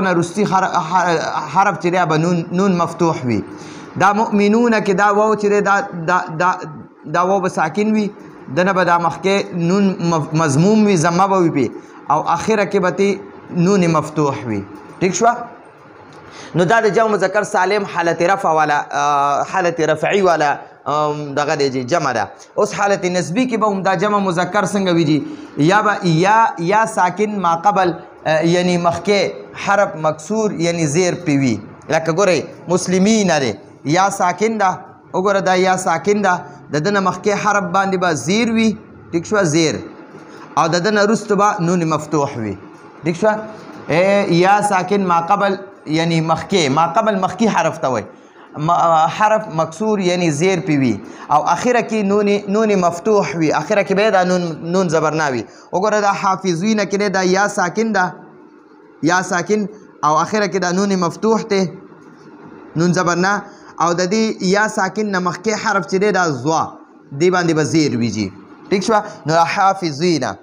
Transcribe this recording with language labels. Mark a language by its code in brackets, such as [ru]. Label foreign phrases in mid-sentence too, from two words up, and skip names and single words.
[ps] نه وروستي حرف چې دی به نون مفتوح وي دا مؤمنون کې دا واو چې دا واو به ساکن وي دنه به دا مخکې نون مضموم وي ضمه به وي او اخره کې به نون مفتوح وي ٹھیک شو نو دا د جمع مذکر سالم حالت رفع والا حالت رفعی والا دغه دی جمع ده اوس حالت نسبی کې به هم دا جمع مذکر څنګه وي جی یا به یا ساکن ما قبل یعنی مخکې حرف مکسور یعنی زیر پیوي لکه ګورئ مسلمین دی یا ساکن ده وګوره دا یا ساکن ده د دنه مخکې حرف باندې به زیر وي ټیک شو زیر او د دنه وروسته به نون مفتوح وي ټیک شو یا ساکن ما قبل یعنی مخکې ما قبل مخکې حرف ته وایي حرف مکسور یعنی زیر پی وي او اخره کې نون مفتوح وي اخره کې به دا نون زبرنا وي وګوره دا حافظین کې دا یا ساکن ده یا ساکن او اخره کې دا نون مفتوح ته نون زبرنا او د دې یا ساکن نه مخکې حرف چې دی دا زوا دی باندې به زیر وي جي ټیک شوه نو حافظین